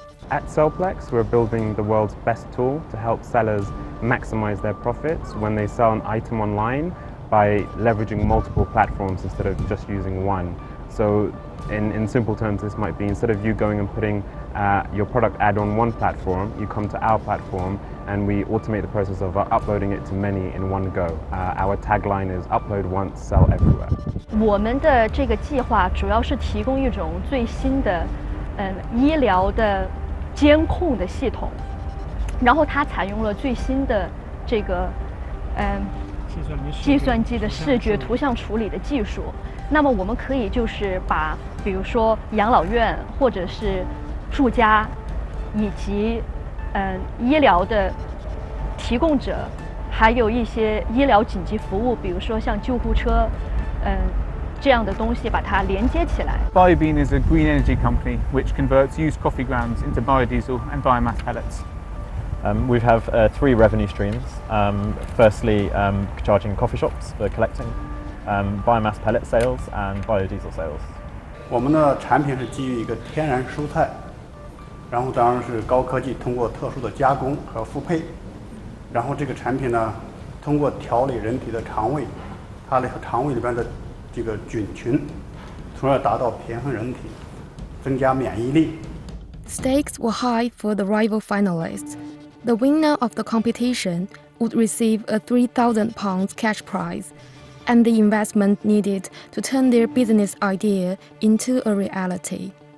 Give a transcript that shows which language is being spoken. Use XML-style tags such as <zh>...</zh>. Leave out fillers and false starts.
<en>At Sellplex, we're building the world's best tool to help sellers maximize their profits when they sell an item online by leveraging multiple platforms instead of just using one. So in simple terms, this might be, instead of you going and putting your product ad on one platform, you come to our platform, and we automate the process of uploading it to many in one go. Our tagline is upload once, sell everywhere.</en> <zh>我们的这个计划主要是提供一种最新的医疗的监控的系统，然后它采用了最新的这个计算机的视觉图像处理的技术。那么我们可以就是把比如说养老院或者是住家以及医疗的提供者，还有一些医疗紧急服务，比如说像救护车这样的东西把它连接起来。</zh> <en>BioBean is a green energy company which converts used coffee grounds into biodiesel and biomass pellets. We have 3 revenue streams. Firstly, charging coffee shops for collecting, biomass pellet sales and biodiesel sales.</en> <zh>我们的产品是基于一个天然蔬菜，然后当然是高科技，通过特殊的加工和复配，然后这个产品呢，通过调理人体的肠胃，它的肠胃里边的这个菌群，从而达到平衡人体，增加免疫力。</zh> <en>Stakes were high for the rival finalists. The winner of the competition would receive a £3,000 cash prize and the investment needed to turn their business idea into a reality.</en>